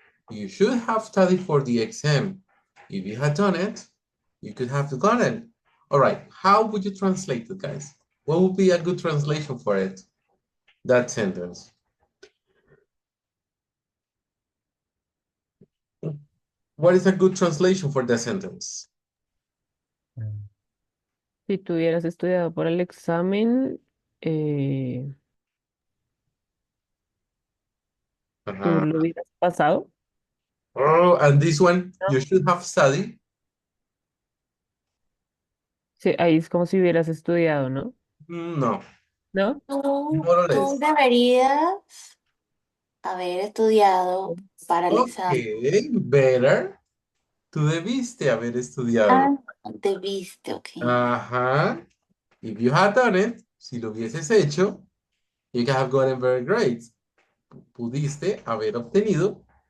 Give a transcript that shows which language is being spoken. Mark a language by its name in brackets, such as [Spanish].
[English] You should have studied for the exam. If you had done it, you could have gotten. All right, how would you translate it, guys? What would be a good translation for it? That sentence. What is a good translation for that sentence? Mm. [Spanish] Si tú hubieras estudiado para el examen, tú Uh-huh. lo hubieras pasado. [English] Oh, and this one, [Spanish] ¿No? [English] you should have studied. [Spanish] Sí, ahí es como si hubieras estudiado, ¿no? No, ¿No? [English] more or less. [Spanish] Tú deberías haber estudiado para el examen. [English] Okay, better. [Spanish] Tú debiste haber estudiado. Ah, debiste, ok. Ajá. [English] If you had done it, si lo hubieses hecho, you could have gotten better grades. [Spanish] Pudiste haber obtenido